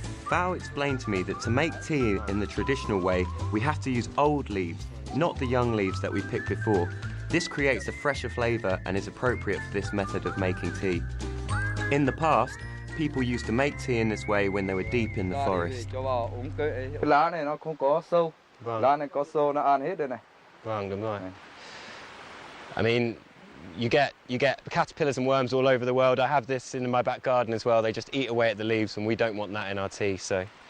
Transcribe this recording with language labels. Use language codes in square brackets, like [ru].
[en] Val explained to me that to make tea in the traditional way, we have to use old leaves, not the young leaves that we picked before. This creates a fresher flavour and is appropriate for this method of making tea. In the past, people used to make tea in this way when they were deep in the forest. [vi] Cái lá này nó không có sâu. Lá này có sâu nó ăn hết đây này. Vâng, đúng rồi. [en] I mean, you get caterpillars and worms all over the world. I have this in my back garden as well. They just eat away at the leaves, and we don't want that in our tea, so.